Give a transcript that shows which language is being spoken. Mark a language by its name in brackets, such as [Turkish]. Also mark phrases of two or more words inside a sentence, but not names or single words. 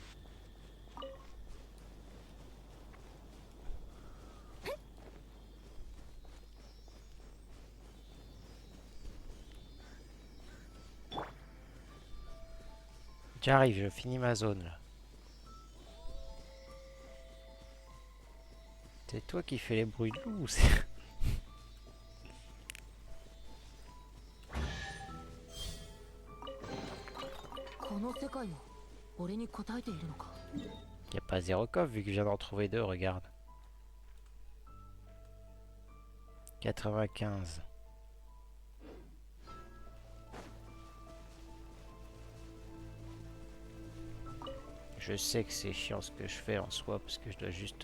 [French] J'arrive, je finis ma zone là. C'est toi qui fais les bruits de loup, c'est... [Japanese] この世界も俺に応えているのか。 [French] Y a pas zéro coffre vu que je viens d'en trouver deux, regarde. 95. Je sais que c'est chiant ce que je fais en soi parce que je dois juste...